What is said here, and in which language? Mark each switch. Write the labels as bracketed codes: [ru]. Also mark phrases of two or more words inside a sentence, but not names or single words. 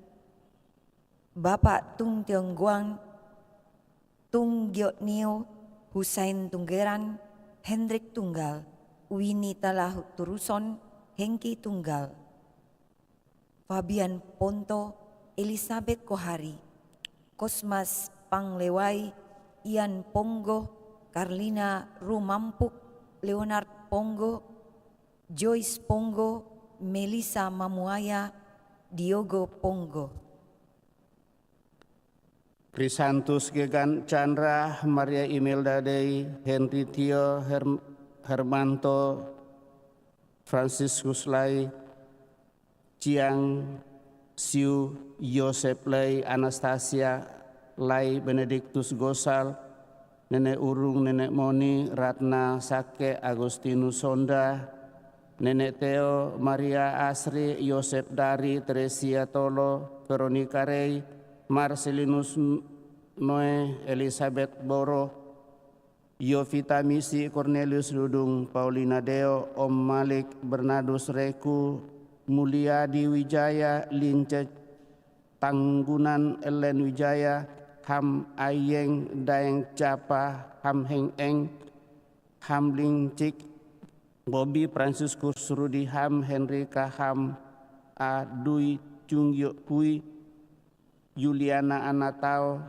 [id] Bapak Tung Tiong Guang, Tung Gyot Nio, Husain Tunggeran, Hendrik Tunggal, Winnie Talah Turuson, Hengki Tunggal, Fabian Ponto, Elizabeth Kohari, Kosmas Panglewai, Ian Ponggo, Carlina Rumampuk, Leonard Pongo, Joyce Pongo, Melissa Mamuaya, Diogo Pongo. Krisantus Gegan Chandra, Maria Imelda Dei, Henry Tio, Hermanto, Franciscus Lai, Chiang Siu, Yosep Lai, Anastasia Lai, Benedictus Gosal, Nenek Urung, Nenek Moni, Ratna Sake, Agustinus Sonda, Nenek Theo, Maria Asri, Yosep Dari, Teresia Tolo, Veronica Rey, Marcelinus Noe, Elizabeth Boro, Yovita Misi, Cornelius Dudung, Paulina Deo, Om Malik, Bernardus Reku, Mulyadi Wijaya, Lince Tanggunan, Ellen Wijaya, Ham Ayeng, Daeng Capa, Ham Heng Eng, Ham Ling Cik, Bobby Franciscus Rudi Ham, Henrika Ham, A Dui Chung Yok Hui, Juliana Anatao,